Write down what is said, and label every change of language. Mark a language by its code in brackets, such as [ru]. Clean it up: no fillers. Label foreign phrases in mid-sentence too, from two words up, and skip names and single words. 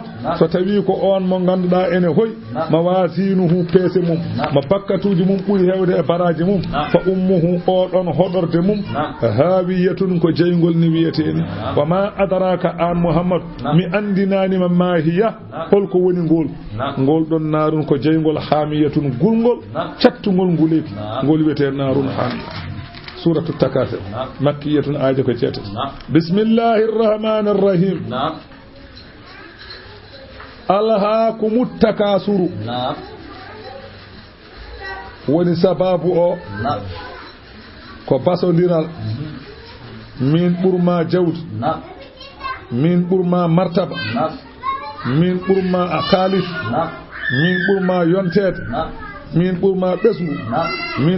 [ff] so tawi ko on mo ganduda ene hoy mawazinuhu pese mum mo bakkatuji mum buri hewde e baraji mum [ar] فأمه [ff] o don hodorde mum hawiyatun ko jeygol ni wiyeteni [ar] وما أدراك [ff] an muhammad mi andinani ma hiya holko woni ngol don narun ko jeygol hamiyatun gulgol cattugol nguleki ngol wiyete [ar] نار حامية سورة التكاثر مكية [ff] aaje ko ceete [ar] بسم الله الرحمن الرحيم ألهاكم التكاثر [ff] woni sababu o ko basodiral min burma jawdi min burma martaba min burma akalis min burma yontede min burma besgu min